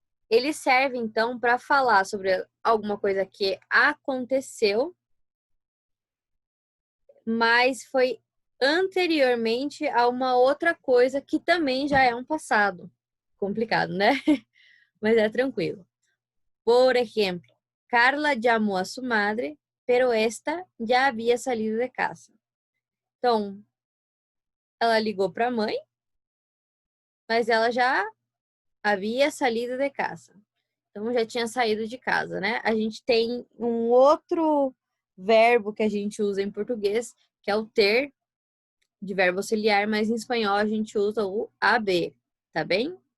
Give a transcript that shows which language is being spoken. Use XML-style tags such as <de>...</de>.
<pt>Ele serve, então, para falar sobre alguma coisa que aconteceu, mas foi anteriormente a uma outra coisa que também já é um passado. Complicado, né? Mas é tranquilo.</pt> <es>Por exemplo, Carla llamó a su madre, pero esta ya había salido de casa.</es> <pt>Então, ela ligou para a mãe, mas ela já havia salido de casa. Então, já tinha saído de casa, né? A gente tem um outro verbo que a gente usa em português, que é o ter, de verbo auxiliar, mas em espanhol a gente usa o haber, tá bem?</pt>